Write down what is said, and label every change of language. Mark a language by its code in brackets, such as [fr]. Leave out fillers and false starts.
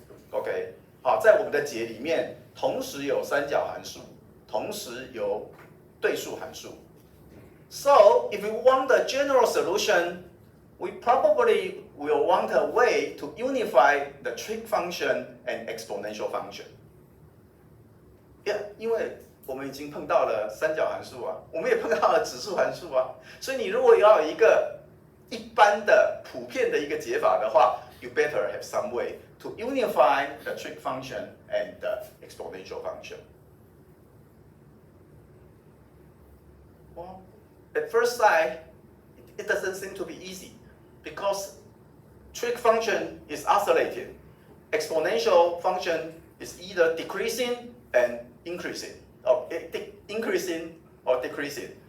[zh] OK， 好，在我们的解里面，同时有三角函数，同时有对数函数。 [en] So if we want the general solution, we probably will want a way to unify the trig function and exponential function. [zh] Yeah， 因为我们已经碰到了三角函数啊，我们也碰到了指数函数啊，所以你如果要有一个一般的普遍的一个解法的话 ， [en] you better have some way to unify the trig function and the exponential function. Well, at first sight, it doesn't seem to be easy because trig function is oscillating. Exponential function is either decreasing and increasing, or increasing or decreasing.